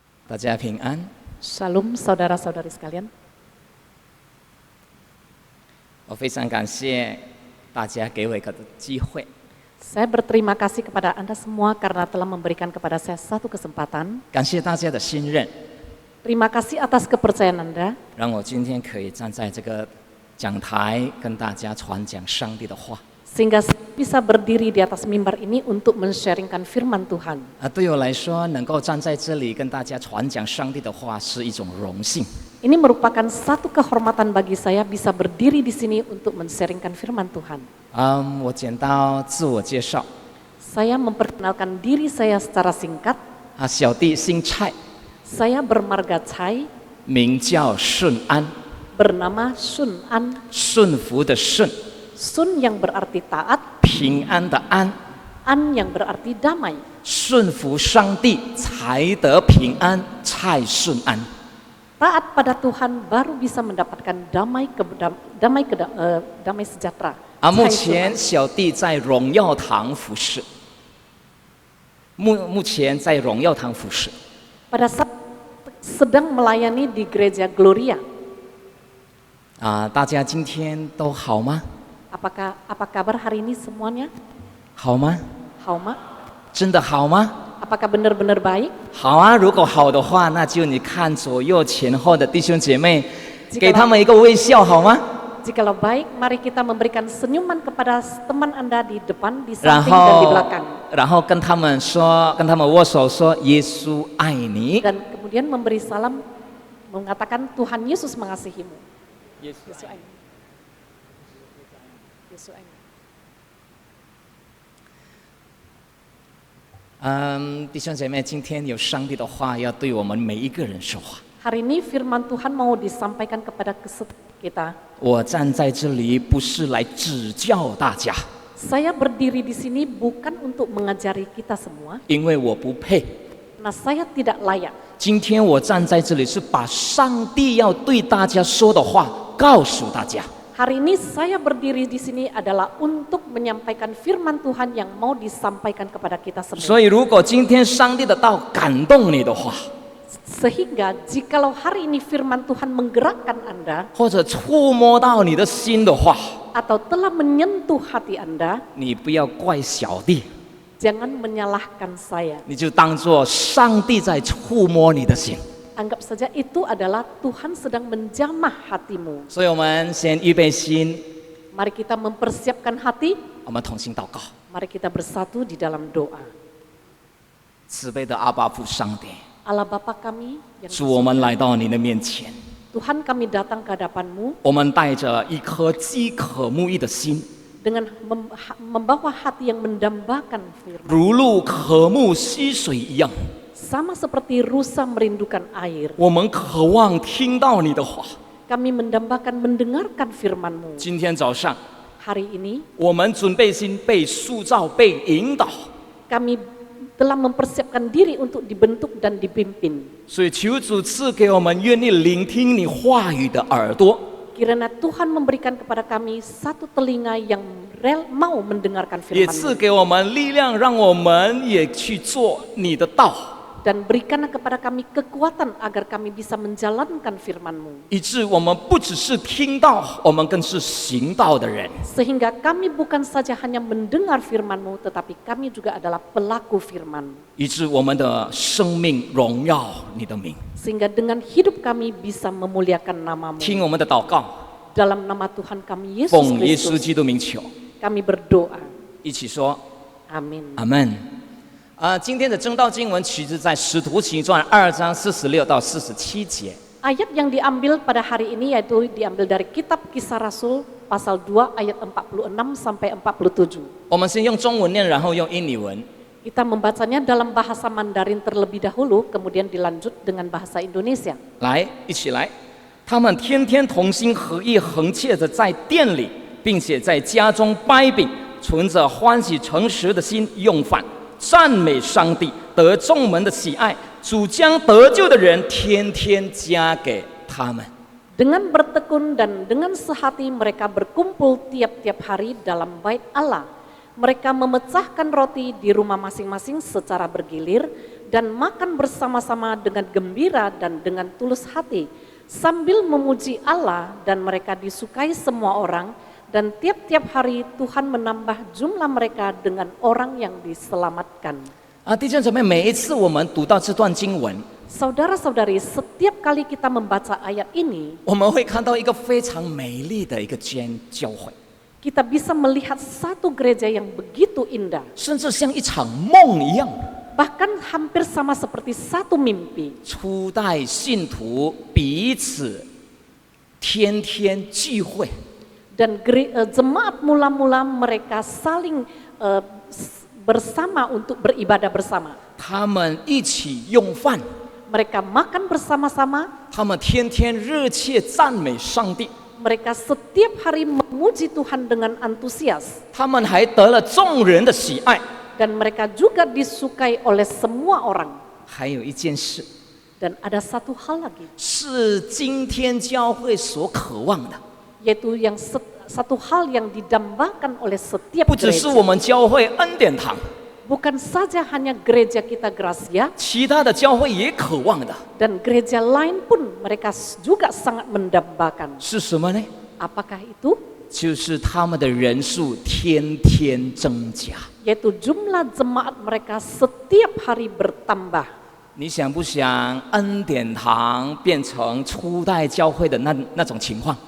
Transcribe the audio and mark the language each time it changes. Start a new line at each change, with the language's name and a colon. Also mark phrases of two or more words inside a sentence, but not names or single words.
Chinese: 大家平安。
Indonesian: Shalom saudara-saudari sekalian.
Chinese: 我非常感谢大家给我一个机会，
Indonesian: Saya berterima kasih kepada Anda semua karena telah memberikan kepada saya satu kesempatan.
Chinese: 感谢大家的信任，
Indonesian: Terima kasih atas kepercayaan Anda
Chinese: 让我今天可以站在这个讲台跟大家传讲上帝的话。
Indonesian: sehingga saya bisa berdiri di atas mimbar ini untuk men-sharingkan firman Tuhan.
Chinese: 对我来说，能够站在这里跟大家传讲上帝的话是一种荣幸。
Indonesian: Ini merupakan satu kehormatan bagi saya bisa berdiri di sini untuk men-sharingkan firman Tuhan.
Chinese: 我简单自我介绍，
Indonesian: Saya memperkenalkan diri saya secara singkat.
Chinese: 小弟姓蔡，
Indonesian: Saya bermarga Chai,
Chinese: 名叫顺安，
Indonesian: bernama Sun An.
Chinese: 顺服的顺，
Indonesian: Sun yang berarti taat,
Chinese: 平安的安，
Indonesian: An yang berarti damai.
Chinese: 顺服上帝才得平安，蔡顺安。
Indonesian: Taat pada Tuhan baru bisa mendapatkan damai sejahtera.
Chinese: 目前小弟在荣耀堂服侍，目前在荣耀堂服侍。
Indonesian: Pada saat sedang melayani di gereja Gloria.
Chinese: 大家今天都好吗？
Indonesian: Apa kabar hari ini semuanya?
Chinese: 好吗？好吗? 真的好吗？
Indonesian: Apakah benar-benar baik?
Chinese: 好啊！如果好的话，那就你看左右前后的弟兄姐妹，给他们一个微笑好吗？
Indonesian: Jikalau baik, mari kita memberikan senyuman kepada teman Anda di depan, di samping dan di belakang.
Chinese: 然后跟他们说，跟他们握手说耶稣爱你。
Indonesian: Dan kemudian memberi salam, mengatakan Tuhan Yesus mengasihimu.
Chinese: Yesus 爱你. Yesus爱你. 弟兄姐妹，今天有上帝的话要对我们每一个人说话。
Indonesian: Hari ini firman Tuhan mau disampaikan kepada setiap kita.
Chinese: 我站在这里不是来指教大家，
Indonesian: Saya berdiri di sini bukan untuk mengajari kita semua,
Chinese: 因为我不配。
Indonesian: karena saya tidak layak.
Chinese: 今天我站在这里是把上帝要对大家说的话告诉大家。
Indonesian: Hari ini saya berdiri di sini adalah untuk menyampaikan firman Tuhan yang mau disampaikan kepada kita
Chinese: 所
Indonesian: semua.
Chinese: 以，如果今天上帝的道感动你的话，
Indonesian: Sehingga jikalau hari ini firman Tuhan menggerakkan Anda
Chinese: 或者触摸到你的心的话，
Indonesian: atau telah menyentuh hati Anda,
Chinese: 你不要怪小弟，
Indonesian: jangan menyalahkan saya.
Chinese: 你就当作上帝在触摸你的心。
Indonesian: Anggap saja itu adalah Tuhan sedang menjamah hatimu.
Chinese: 所以我们先预备心，
Indonesian: Mari kita mempersiapkan hati,
Chinese: 我们同心祷告。
Indonesian: mari kita bersatu di dalam doa.
Chinese: 慈悲的阿爸父上帝，
Indonesian: Allah Bapa kami yang
Chinese: 主，我们来到你的面前，
Indonesian: Tuhan kami datang ke hadapan-Mu
Chinese: 我们带着一颗饥渴慕义的心，
Indonesian: dengan membawa hati yang mendambakan firman.
Chinese: 如鹿渴慕溪水一样。
Indonesian: Sama seperti rusa merindukan air,
Chinese: 我们渴望听到你的话。
Indonesian: kami mendambakan mendengarkan firman-Mu.
Chinese: 今天早上，
Indonesian: Hari ini
Chinese: 我们准备心被塑造、被引导，
Indonesian: kami telah mempersiapkan diri untuk dibentuk dan dipimpin.
Chinese: 所以求主赐给我们愿意聆听你话语的耳朵，
Indonesian: Kiranya Tuhan memberikan kepada kami satu telinga yang mau mendengarkan
Chinese: 也赐
Indonesian: firman-Mu.
Chinese: 给我们力量，让我们也去做你的道，
Indonesian: Dan berikanlah kepada kami kekuatan agar kami bisa menjalankan firman-Mu.
Chinese: 以致我们不只是听到，我们更是行道的人。
Indonesian: Sehingga kami bukan saja hanya mendengar firman-Mu, tetapi kami juga adalah pelaku firman.
Chinese: 以致我们的生命荣耀你的名。
Indonesian: Sehingga dengan hidup kami bisa memuliakan nama-Mu.
Chinese: 听我们的祷告，
Indonesian: Dalam nama Tuhan kami Yesus
Chinese: 奉耶稣
Indonesian: Kristus,
Chinese: 基督名求，
Indonesian: kami berdoa.
Chinese: 一起说
Indonesian: Amin.
Chinese: 阿门。今天的正道经文取自在《使徒行传》2章46到47节。
Indonesian: Ayat yang diambil pada hari ini yaitu diambil dari kitab Kisah Rasul pasal 2 ayat 46 sampai 47.
Chinese: 我们先用中文念，然后用印尼文。
Indonesian: Kita membacanya dalam bahasa Mandarin terlebih dahulu, kemudian dilanjut dengan bahasa Indonesia.
Chinese: 来，一起来。他们天天同心合意，恒切着在店里，并且在家中掰饼，存着欢喜诚实的心用饭，赞美上帝，得众门的喜爱。主将得救的人天天加给他们。
Indonesian: Dengan bertekun dan dengan sehati mereka berkumpul tiap-tiap hari dalam bait Allah, Mereka memecahkan roti di rumah masing-masing secara bergilir dan makan bersama-sama dengan gembira dan dengan tulus hati, sambil memuji Allah, dan mereka disukai semua orang, dan tiap-tiap hari Tuhan menambah jumlah mereka dengan orang yang diselamatkan.
Chinese: 弟兄姊妹，每一次我们读到这段经文，
Indonesian: Saudara-saudari, setiap kali kita membaca ayat ini,
Chinese: 我们会看到一个非常美丽的一个教会，
Indonesian: kita bisa melihat satu gereja yang begitu indah,
Chinese: 甚至像一场梦一样。
Indonesian: bahkan hampir sama seperti satu mimpi.
Chinese: 初代信徒彼此天天聚会，
Indonesian: Dan jemaat mula-mula mereka saling bersama untuk beribadah bersama.
Chinese: 他们一起用饭，
Indonesian: Mereka makan bersama-sama,
Chinese: 他们天天热切赞美上帝，
Indonesian: mereka setiap hari memuji Tuhan dengan antusias.
Chinese: 他们还得了众人的喜爱。
Indonesian: Dan mereka juga disukai oleh semua orang.
Chinese: 还有一件事，
Indonesian: Dan ada satu hal lagi,
Chinese: 是今天教会所渴望的，
Indonesian: yaitu yang satu hal yang didambakan oleh setiap
Chinese: 不只是
Indonesian: gereja.
Chinese: 我们教会恩典堂，
Indonesian: Bukan saja hanya gereja kita Gracia,
Chinese: 其他的教会也渴望的，
Indonesian: dan gereja lain pun mereka juga sangat mendambakan.
Chinese: 是什么呢？
Indonesian: Apakah itu?
Chinese: 就是他们的人数天天增加。
Indonesian: Yaitu jumlah jemaat mereka setiap hari bertambah.
Chinese: 你想不想恩典堂变成初代教会的那种情况？